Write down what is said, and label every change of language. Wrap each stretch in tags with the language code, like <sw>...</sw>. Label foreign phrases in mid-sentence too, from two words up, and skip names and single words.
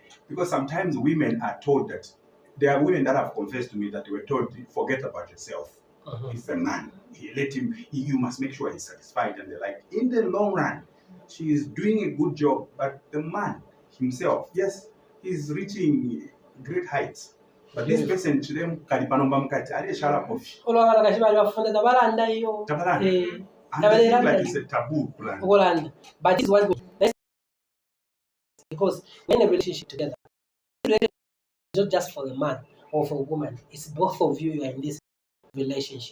<en>Because sometimes women are told that there are women that have confessed to me that they were told, forget about yourself. It's a man. You must make sure he's satisfied. And they're like, in the long run, she is doing a good job, but the man himself, yes, he's reaching great heights. But this person to them</en> <bem>kalipanomba mkati ali shala kofi.</bem> <en>Like it's a taboo plan. But this is what because when a relationship together, it's not just for the man or for a woman, it's both of you are in this relationship.</en>